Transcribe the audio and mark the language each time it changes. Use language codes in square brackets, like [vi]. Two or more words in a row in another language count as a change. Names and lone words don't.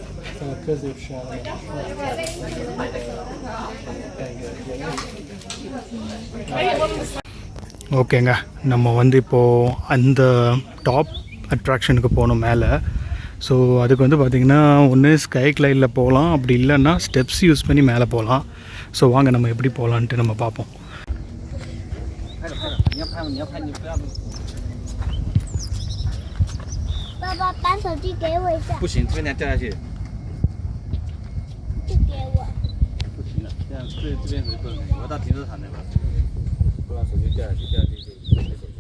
[ta] ஓகேங்க, நம்ம வந்து இப்போது அந்த [en] top attraction-க்கு [ta] போகணும் மேலே. ஸோ அதுக்கு வந்து பார்த்திங்கன்னா ஒன்று [en] sky glide-இல் [ta] போகலாம், அப்படி இல்லைன்னா [en] steps use [ta] பண்ணி மேலே போகலாம். ஸோ வாங்க நம்ம எப்படி போகலான்ட்டு நம்ம பார்ப்போம். [zh] 爸爸，把手机给我一下。不行，这边掉下去。不给我。不行了，这样这边不能，我到停车场那边，不然手机掉下去，掉下去就。